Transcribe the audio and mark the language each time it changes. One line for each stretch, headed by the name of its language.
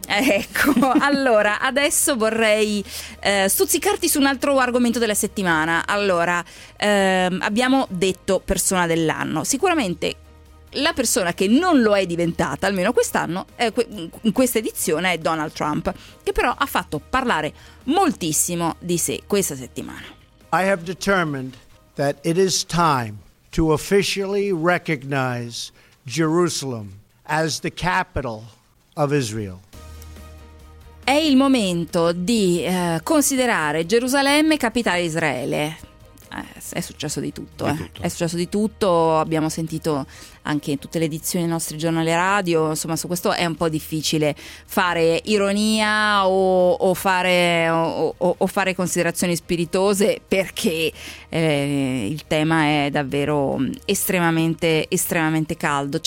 Italian: Ecco, allora, adesso vorrei stuzzicarti su un altro argomento della settimana. Allora, abbiamo detto persona dell'anno. Sicuramente la persona che non lo è diventata, almeno quest'anno, in questa edizione, è Donald Trump, che però ha fatto parlare moltissimo di sé questa settimana.
English: I have determined that it is time to officially recognize Jerusalem as the capital of Israel.
Italian: È il momento di considerare Gerusalemme capitale di Israele. È successo di tutto, tutto. È successo di tutto, abbiamo sentito anche in tutte le edizioni dei nostri giornali radio, insomma su questo è un po' difficile fare ironia o fare considerazioni spiritose perché il tema è davvero estremamente, estremamente caldo.